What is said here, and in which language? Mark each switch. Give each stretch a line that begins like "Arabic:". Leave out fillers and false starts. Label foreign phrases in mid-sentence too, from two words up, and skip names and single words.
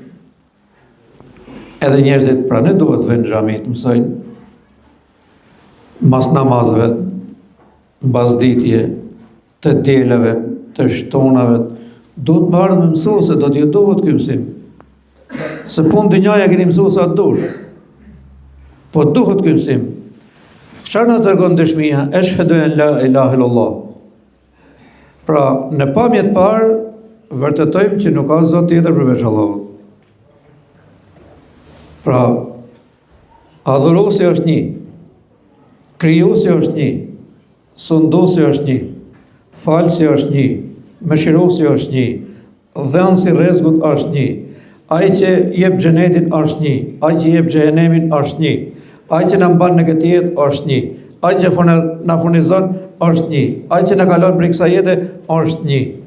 Albanian: Edhe njerëzit pra ne duhet vënë në xhami të mësojnë mas namazeve, mbasditje, të dielave, të shtunave, duhet marrë me mësuese, do t'ju duhet ky mësim. Se punë dynjaja keni mësuese atë dush, po duhet ky mësim. Çfarë na tregon dëshmia?
Arabic: أشهد أن لا إله إلا الله.
Albanian: Pra, në pamje të parë vërtetojmë që nuk ka Zot tjetër përveç Allahut. Pra, adhuruesi është një. Krijuesi është një, sunduesi është një, falësi është një, mëshiruesi është një, dhënësi rrezikut është një, ai që jep xhenetin është një, ai që jep xhehenemin është një, ai që na mban në këtë jetë është një, ai që na furnizon është një, ai që na ka lënë prej kësaj jete është një.